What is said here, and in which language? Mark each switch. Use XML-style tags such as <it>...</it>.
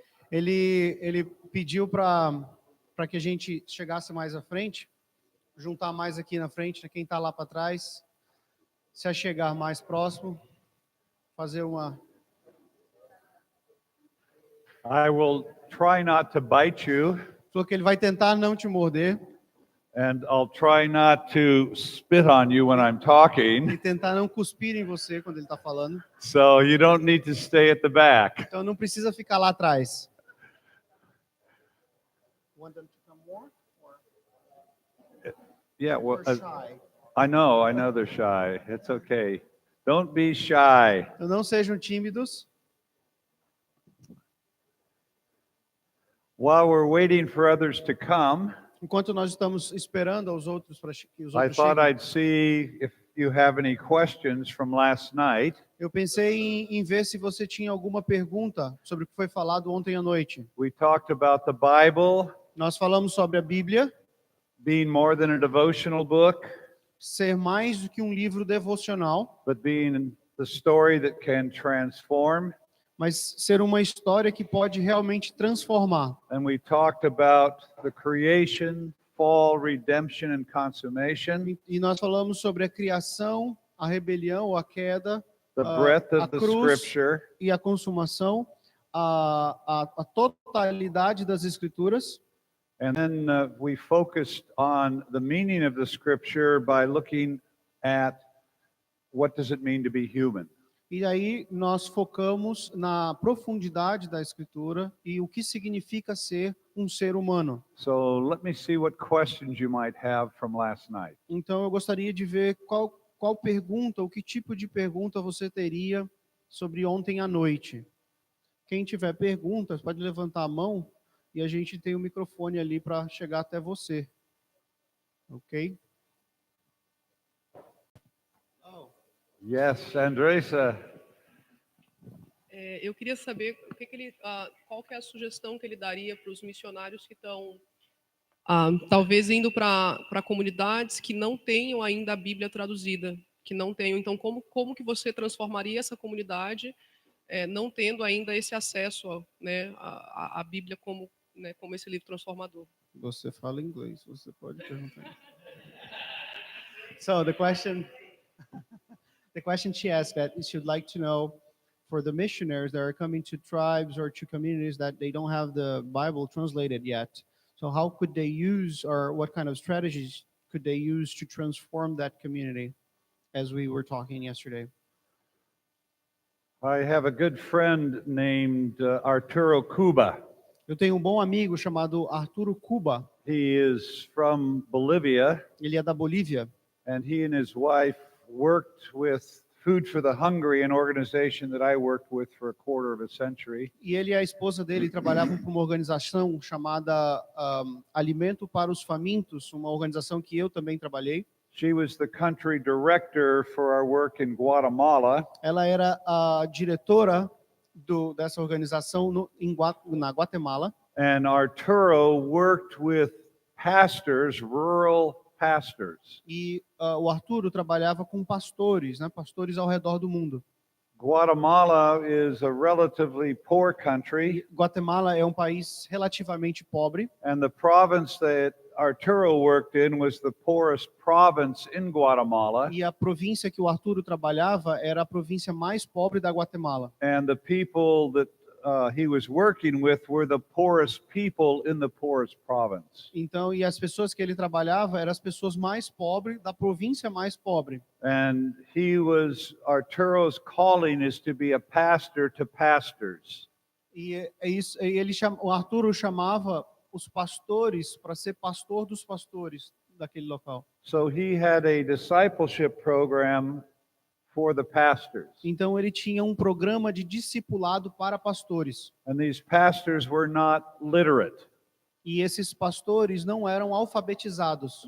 <pt>Ele pediu para que a gente chegasse mais à frente, juntar mais aqui na frente, quem está lá para trás, se achegar mais próximo, fazer uma...</pt> <en>I will try not to bite you,</en> <pt>Falou que ele vai tentar não te morder</pt> <en>and I'll try not to spit on you when I'm talking,</en> <pt>e tentar não cuspir em você quando ele está falando.</pt> <en>so you don't need to stay at the back.</en> <pt>Então não precisa ficar lá atrás.</pt> <en>Want them to come more? Or Yeah, well, they're shy? I know they're shy. It's okay. Don't be shy.</en> <pt>Então não sejam tímidos.</pt> <en>While we're waiting for others to come,</en> <pt>Enquanto nós estamos esperando aos outros para que os</pt> <en>I</en> <pt>outros</pt> <en>thought</en> <pt>cheguem,</pt> <en>I'd see if you have any questions from last night.</en> <pt>eu pensei em ver se você tinha alguma pergunta sobre o que foi falado ontem à noite.</pt> <en>We talked about the Bible</en> <pt>Nós falamos sobre a Bíblia</pt> <en>being more than a devotional book,</en> <pt>ser mais do que um livro devocional,</pt> <en>but being the story that can transform.</en> <pt>mas ser uma história que pode realmente transformar.</pt> <en>And we talked about the creation, fall, redemption, and consummation,</en> <pt>E nós falamos sobre a criação, a rebelião, a queda,</pt> <en>the breadth</en> <pt>a</pt> <en>of the</en> <pt>cruz</pt> <en>scripture,</en> <pt>e a consumação, a totalidade das Escrituras.</pt> <en>and then we focused on the meaning of the scripture by looking at what does it mean to be human.</en> <pt>E aí nós focamos na profundidade da Escritura e o que significa ser um ser humano.</pt> <en>So let me see what questions you might have from last night.</en> <pt>Então eu gostaria de ver qual pergunta, ou que tipo de pergunta você teria sobre ontem à noite. Quem tiver perguntas pode levantar a mão e a gente tem o microfone ali para chegar até você. Ok?</pt> <en>Yes, Andresa.</en> <pt>Eu queria saber qual que é a sugestão que ele daria para os missionários que estão, talvez, indo para comunidades que não tenham ainda a Bíblia traduzida, que não tenham. Então, como que você transformaria essa comunidade, não tendo ainda esse acesso, né, à Bíblia como esse livro transformador? Você fala inglês, você pode perguntar.</pt> <en>So the question she asked that she'd like to know for the missionaries that are coming to tribes or to communities that they don't have the Bible translated yet. So how could they use, or what kind of strategies could they use to transform that community, as we were talking yesterday? I have a good friend named Arturo Cuba.</en> <pt>Eu tenho um bom amigo chamado Arturo Cuba.</pt> <en>He is from Bolivia,</en> <pt>Ele é da Bolívia.</pt> <en>and he and his wife worked with Food for the Hungry, an organization that I worked with for a quarter of a century.</en> <pt>E ele e a esposa dele trabalhavam para uma organização chamada Alimento para os Famintos, uma organização que eu também trabalhei.</pt> <en>She was the country director for our work in Guatemala,</en> <pt>Ela era a diretora dessa organização na Guatemala.</pt> <en>and Arturo worked with pastors, rural pastors.</en> <pt>E o Arturo trabalhava com pastores, né, pastores ao redor do mundo.</pt> <en>Guatemala is a relatively poor country,</en> <pt>Guatemala é um país relativamente pobre,</pt> <en>and the province that Arturo worked in was the poorest province in Guatemala,</en> <pt>e a província que o Arturo trabalhava era a província mais pobre da Guatemala.</pt> <en>and the people that he was working with were the poorest people in the poorest province.</en> <pt>Então, e as pessoas que ele trabalhava eram as pessoas mais pobres da província mais pobre.</pt> <en>And Arturo's calling is to be a pastor to pastors.</en> <pt>E o Arturo chamava os pastores para ser pastor dos pastores daquele local.</pt> <en>So he had a discipleship program for the pastors.</en> <pt>Então ele tinha um programa de discipulado para pastores.</pt> <en>And these pastors were not literate.</en> <pt>E esses pastores não eram alfabetizados.</pt>